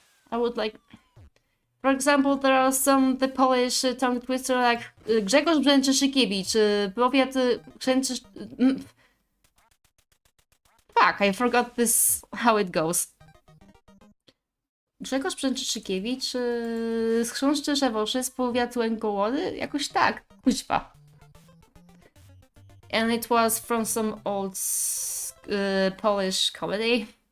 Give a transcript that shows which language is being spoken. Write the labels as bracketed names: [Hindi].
[English] I would like... For example, there are the Polish tongue twister like Grzegorz Brzęczyszykiewicz, [Polish] powiat Brzęczysz... [English] Fuck, I forgot this, how it goes. [Polish] Grzegorz Brzęczyszykiewicz, schrząszczy Rzewoszy z powiatu Łękołody? Jakoś tak, kuźwa. [English] And it was from some old Polish comedy.